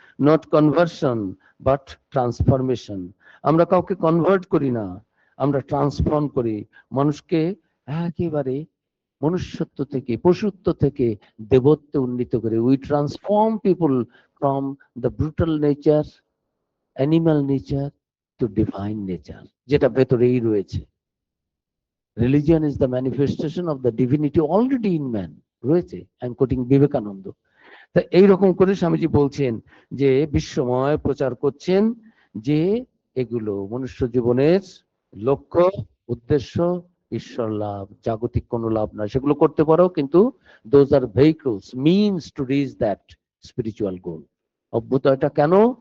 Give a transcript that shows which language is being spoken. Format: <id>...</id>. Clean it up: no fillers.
<en>Not conversion but transformation.</en> <bn>আমরা কাউকে convert করি না, আমরা ট্রান্সফর্ম করি। মানুষকে একেবারে মনুষ্যত্ব থেকে, পশুত্ব থেকে দেবত্বে উন্নীত করে।</bn> <en>we transform people from the brutal nature, animal nature to divine nature,</en> <bn>যেটা ভেতরেই রয়েছে।</bn> <en>Religion is the manifestation of the divinity already in man রয়েছে। I am quoting Vivekananda.</en> <bn>তা এইরকম করে স্বামীজি বলছেন যে বিশ্বময় প্রচার করছেন যে এগুলো মনুষ্য জীবনের লক্ষ্য, উদ্দেশ্য ঈশ্বর লাভ, জাগতিক কোনো লাভ নয়। সেগুলো করতে পারো, কিন্তু</bn> <en>Those are vehicles, means to reach that spiritual goal.</en> <bn>অভ্যুদয়টা কেন?</bn>